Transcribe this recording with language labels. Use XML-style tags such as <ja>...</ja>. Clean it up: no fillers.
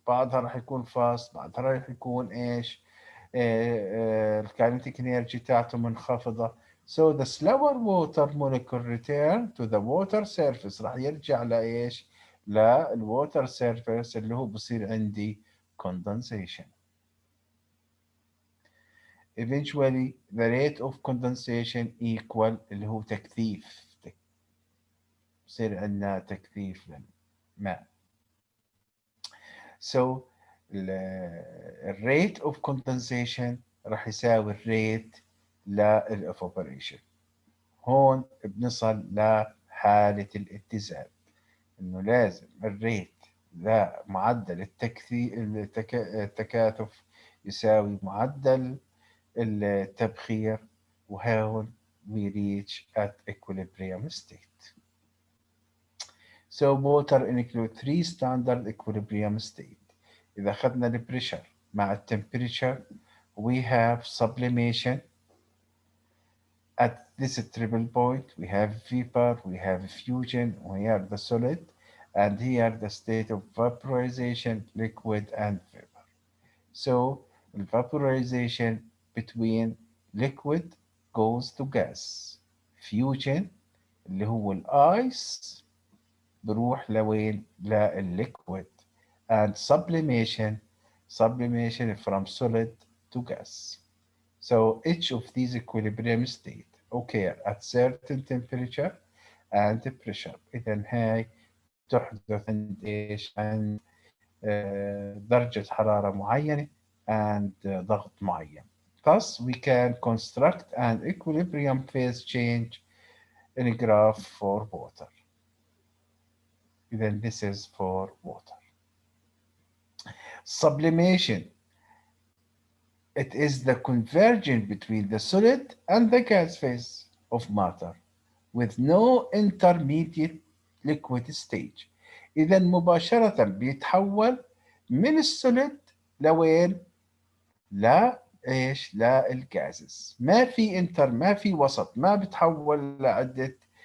<ar>بعضها راح يكون fast بعضها راح يكون إيش الكاينتيك انرجي تاعته منخفضة.</ar> <en>So the slower water molecule return to the water surface</en> <ar>راح يرجع لإيش</ar> <en>للwater surface</en> <ar>اللي هو بصير عندي</ar> <en>condensation. Eventually the rate of condensation equal</en> <ar>اللي هو تكثيف بصير عندنا تكثيف للماء.</ar> <en>So الريت of condensation</en> <ar>راح يساوي</ar> <en>الريت للإيفابوريشن.</en> <ar>هون بنصل لحالة الاتزان انه لازم الريت لمعدل التكاثف يساوي معدل التبخير وهون</ar> <en>we reach at equilibrium state. So water include three standard equilibrium state.</en> <ar>إذا أخذنا البريشر مع التمبريتشر</ar> <en>we have sublimation. At this triple point we have vapor, we have fusion, we have the solid, and here the state of vaporization, liquid and vapor. So vaporization between liquid goes to gas.</en> <ar>Fusion اللي هو الايس بروح لوين للliquid.</ar> <en>And sublimation from solid to gas. So each of these equilibrium state occur at certain temperature and pressure.</en> <ar>إذا هاي تحدث عند إيش عند درجة حرارة معينة and ضغط معين.</ar> <en>Thus we can construct an equilibrium phase change in a graph for water. Then this is for water. Sublimation. It is the convergence between the solid and the gas phase of matter with no intermediate liquid stage.</en> <ar>إذا مباشرة بيتحول من السوليد لوين؟ لا إيش؟ للجازز. ما في وسط، ما بيتحول لعدة</ar>